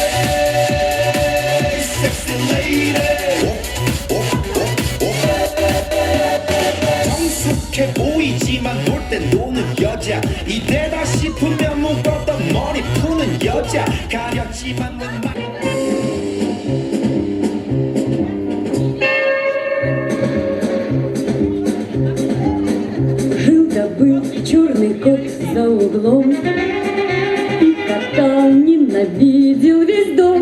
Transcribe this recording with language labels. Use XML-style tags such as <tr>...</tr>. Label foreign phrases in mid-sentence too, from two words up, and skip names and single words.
<ko>에이 섹시 레이디 정숙해 보이지만 놀 땐 노는 여자 이때다 싶으면 묶었던 머리 푸는 여자 가렸지만 는</ko> <ru>Жил-да-был черный кот за углом И кота ненавидел весь дом.</ru>